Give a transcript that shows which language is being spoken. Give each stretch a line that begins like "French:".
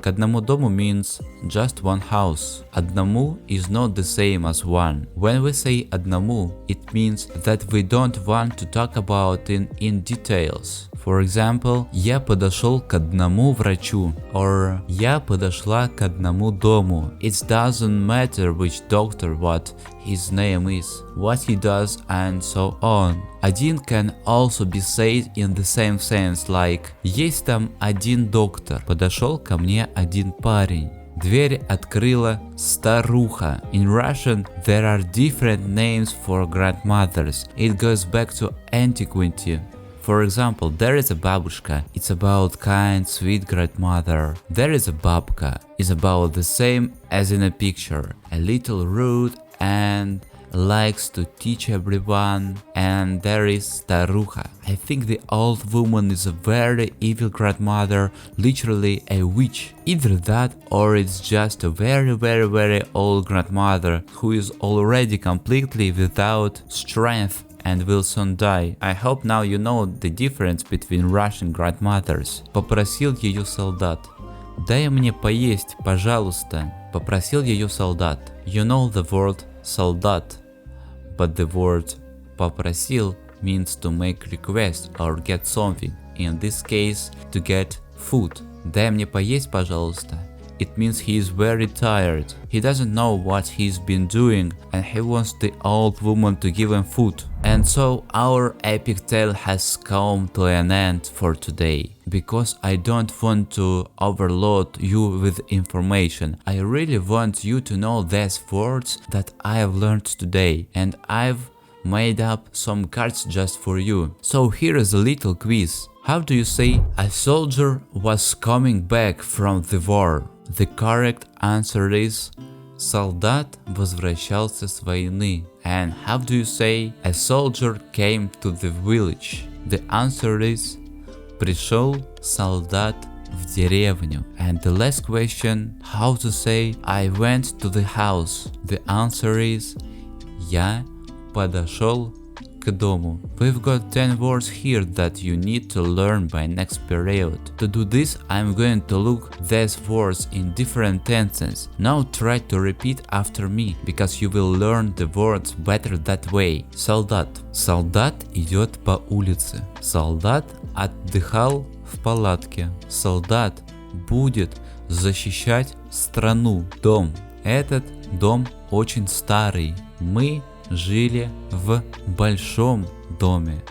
Russian: К одному дому
English: means just one house. Одному is not the same as one. When we say одному, it means that we don't want to talk about it in details. For example,
Russian: я подошел к одному врачу, or я подошла к одному дому.
English: It doesn't matter which doctor, what his name is, what he does, and so on.
Russian: Один
English: can also be said in the same sense, like
Russian: есть там один доктор, подошел ко мне один парень. Дверь открыла старуха.
English: In Russian, there are different names for grandmothers. It goes back to antiquity. For example, there is a бабушка. It's about kind, sweet grandmother. There is a бабка. It's about the same as in a picture. A little rude and likes to teach everyone. And there is старуха. I think the old woman is a very evil grandmother, literally a witch. Either that or it's just a very old grandmother who is already completely without strength and will soon die. I hope now you know the difference between Russian grandmothers.
Russian: Попросил ее солдат. Дай мне поесть, пожалуйста. Попросил ее солдат.
English: You know the word солдат, but the word попросил means to make request or get something. In this case, to get food.
Russian: Дай мне поесть, пожалуйста.
English: it means he is very tired. He doesn't know what he's been doing and he wants the old woman to give him food. And so our epic tale has come to an end for today. Because I don't want to overload you with information. I really want you to know these words that I have learned today, and I've made up some cards just for you. So here is a little quiz. How do you say a soldier was coming back from the war? The correct answer is
Russian: Солдат возвращался с войны.
English: And how do you say a soldier came to the village? The answer is
Russian: Пришел солдат в деревню. And the last question, how to say I went to the house?
English: The answer is
Russian: Я подошел к дому.
English: We've got 10 words here that you need to learn by next period. To do this, I'm going to look these words in different tenses. Now try to repeat after me, because you will learn the words better that way.
Russian: Солдат. Солдат идет по улице. Солдат отдыхал в палатке. Солдат будет защищать страну. Дом. Этот дом очень старый. Мы жили в большом доме.